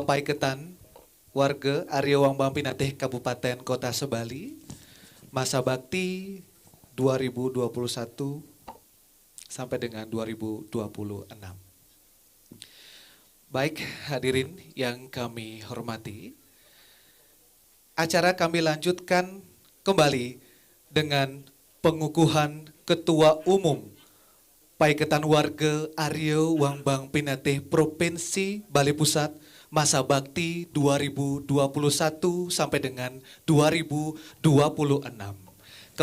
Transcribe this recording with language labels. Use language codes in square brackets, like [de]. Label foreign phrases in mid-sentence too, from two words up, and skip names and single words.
[id] paiketan warga Aryo Wangbang Pinate Kabupaten Kota Sebali masa bakti 2021 sampai dengan 2026. Baik hadirin yang kami hormati, acara kami lanjutkan kembali dengan pengukuhan Ketua Umum Paiketan Warga Aryo Wangbang Pinate Provinsi Bali Pusat masa bakti 2021 sampai dengan 2026.